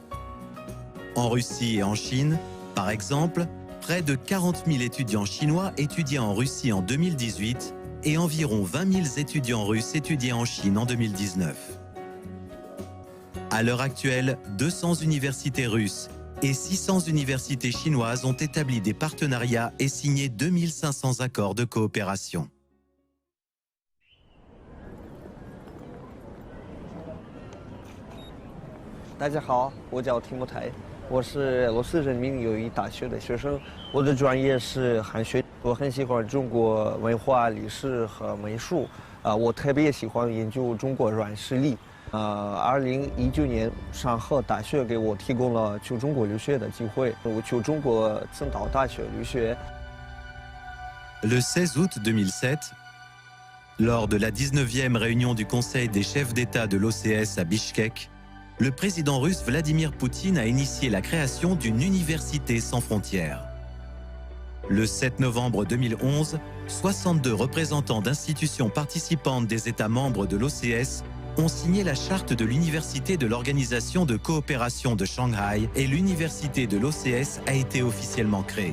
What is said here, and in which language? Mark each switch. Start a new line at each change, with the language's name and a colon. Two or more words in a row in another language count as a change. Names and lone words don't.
French: En Russie et en Chine, par exemple, près de 40 000 étudiants chinois étudiaient en Russie en 2018 et environ 20 000 étudiants russes étudiaient en Chine en 2019. À l'heure actuelle, 200 universités russes et 600 universités chinoises ont établi des partenariats et signé 2500 accords de coopération.
Chinese: 大家好，我叫提莫台，我是俄罗斯人民友谊大学的学生，我的专业是汉学，我很喜欢中国文化、历史和美术，我特别喜欢研究中国软实力。2019年上河大学给我提供了去中国留学的机会，我去中国青岛大学留学。
French: Le 16 août 2007, lors de la 19e réunion du Conseil des chefs d'État de l'OCS à Bishkek, le président russe Vladimir Poutine a initié la création d'une université sans frontières. Le 7 novembre 2011, 62 représentants d'institutions participantes des États membres de l'OCS ont signé la charte de l'Université de l'Organisation de coopération de Shanghai et l'Université de l'OCS a été officiellement créée.